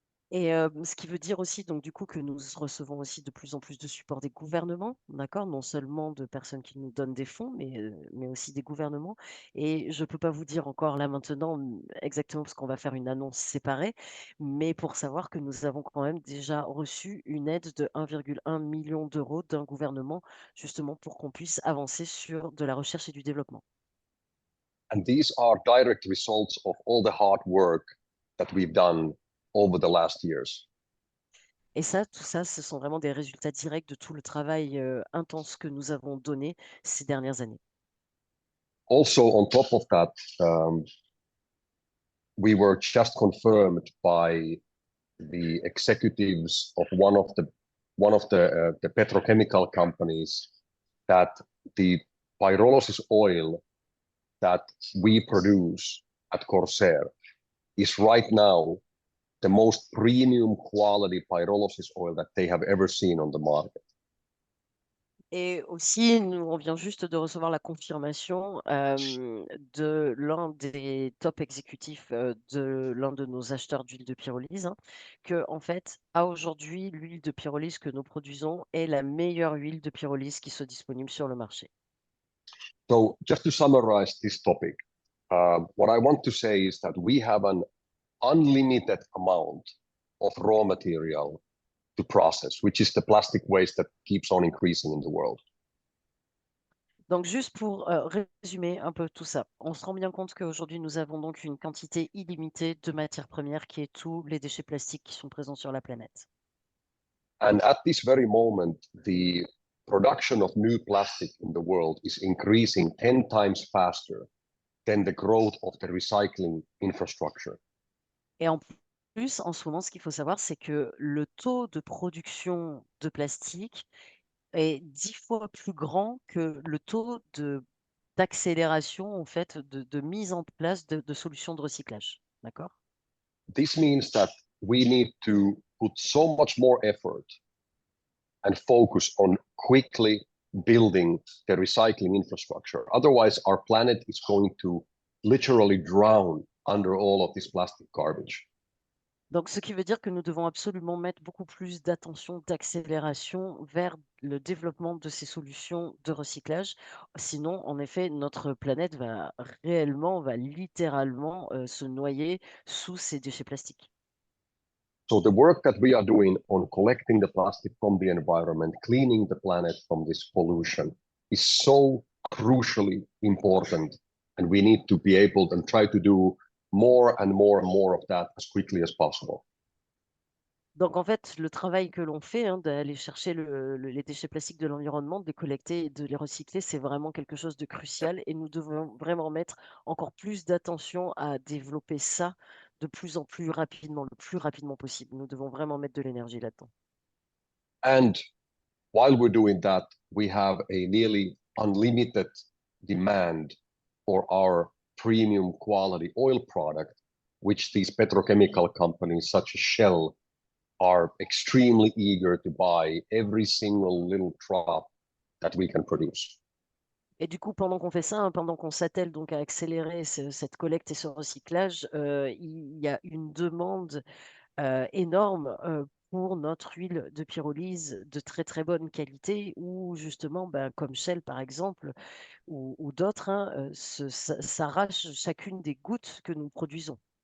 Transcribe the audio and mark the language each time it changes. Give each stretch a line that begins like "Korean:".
French: Et ce qui veut dire aussi, donc du coup, que nous recevons aussi de plus en plus de support des gouvernements, d'accord? Non seulement de personnes qui nous donnent des fonds, mais aussi des gouvernements. Et je ne peux pas vous dire encore là maintenant exactement parce qu'on va faire une annonce séparée, mais pour savoir que nous avons quand même déjà reçu une aide de 1,1 million d'euros d'un gouvernement, justement pour qu'on puisse avancer sur de la recherche et du développement.
English: And these are direct results of all the hard work that we've done over the last years.
French: Et ça, tout ça, ce sont vraiment des résultats directs de tout le travail intense que nous avons donné ces dernières années.
English: Also, on top of that, we were just confirmed by the executives of one of the petrochemical companies that the pyrolysis oil that we produce at Corsair is right now the most premium quality pyrolysis oil that they have ever seen on the market.
French: Et aussi, on vient juste de recevoir la confirmation de l'un des top exécutifs de l'un de nos acheteurs d'huile de pyrolyse, hein, que en fait, à aujourd'hui, l'huile de pyrolyse que nous produisons est la meilleure huile de pyrolyse qui soit disponible sur le marché.
English: So just to summarize this topic, what I want to say is that we have an unlimited amount of raw material to process, which is the plastic waste that keeps on increasing in the world.
French: Donc, juste pour résumer un peu tout ça, on se rend bien compte qu'aujourd'hui, nous avons donc une quantité illimitée de matières premières qui est tous les déchets plastiques qui sont présents sur la planète.
English: And at this very moment, the production of new plastic in the world is increasing 10 times faster than the growth of the recycling infrastructure.
French: Et en plus, en ce moment, ce qu'il faut savoir, c'est que le taux de production de plastique est 10 fois plus grand que le taux d'accélération, en fait, de mise en place de solutions de recyclage. D'accord?
English: This means that we need to put so much more effort and focus on quickly building the recycling infrastructure. Otherwise, our planet is going to literally drown under all of this plastic garbage.
French: Donc, ce qui veut dire que nous devons absolument mettre beaucoup plus d'attention, d'accélération vers le développement de ces solutions de recyclage. Sinon, en effet, notre planète va littéralement se noyer sous ces déchets plastiques.
English: So the work that we are doing on collecting the plastic from the environment, cleaning the planet from this pollution is so crucially important. And we need to be able and try to do more and more and more of that as quickly as possible.
French: Donc, en fait, le travail que l'on fait, hein, d'aller chercher les déchets plastiques de l'environnement, de les collecter et de les recycler, c'est vraiment quelque chose de crucial et nous devons vraiment mettre encore plus d'attention à développer ça de plus en plus rapidement, le plus rapidement possible. Nous devons vraiment mettre de l'énergie là-dedans.
English: And while we're doing that, we have a nearly unlimited demand for our premium quality oil product, which these petrochemical companies such as Shell are extremely eager to buy every single little drop that we can produce.
French: Et du coup, pendant qu'on fait ça, hein, pendant qu'on s'attelle donc à accélérer cette collecte et ce recyclage, il y a une demande énorme pour notre huile de pyrolyse de très très bonne qualité, où justement, ben, comme Shell par exemple, ou d'autres, hein, s'arrachent chacune des gouttes que nous produisons.